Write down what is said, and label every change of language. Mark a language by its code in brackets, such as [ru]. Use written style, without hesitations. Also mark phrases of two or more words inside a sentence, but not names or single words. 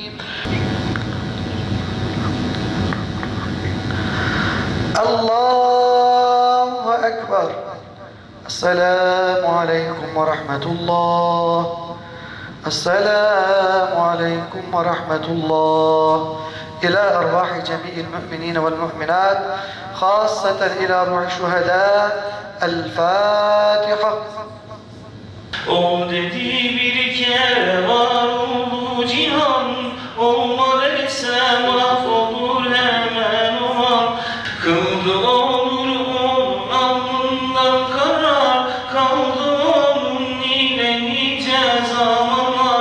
[ar] الله أكبر السلام عليكم ورحمة الله السلام عليكم ورحمة الله إلى أرواح جميع المؤمنين والمؤمنات خاصة إلى روح الشهداء الفاتحة. [tr] O dedi bir kere var oldu cihan, olmadı ise mahvolur hemen o an. Kıldı olur onun alnından karar, kaldı onun ile nice zamanlar.